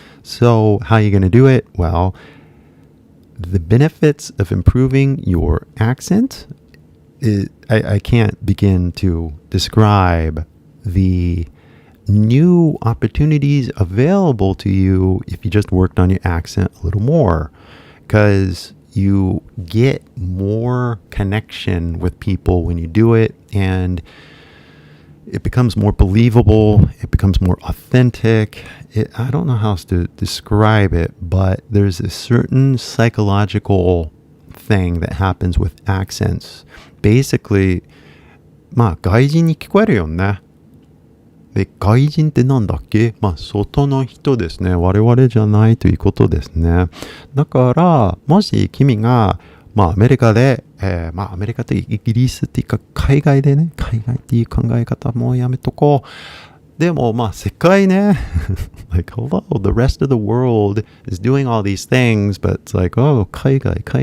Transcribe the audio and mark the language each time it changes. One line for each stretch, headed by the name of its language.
English: So how are you going to do it? Well, the benefits of improving your accent, I can't begin to describe the new opportunities available to you if you just worked on your accent a little more, because you get more connection with people when you do it, and it becomes more believable, it becomes more authentic. I don't know how else to describe it, but there's a certain psychological thing that happens with accents. Basically,
Japanese: まあ外人に聞こえるよね。で、外人ってなんだっけ？まあ外の人ですね。我々じゃないということですね。だから、もし君がまあアメリカで、まあアメリカとイギリスっていうか海外でね、海外っていう考え方もうやめとこう。でもまあ世界ね、
English: like hello, the rest of the world is doing all these things, but it's like, oh, 海外。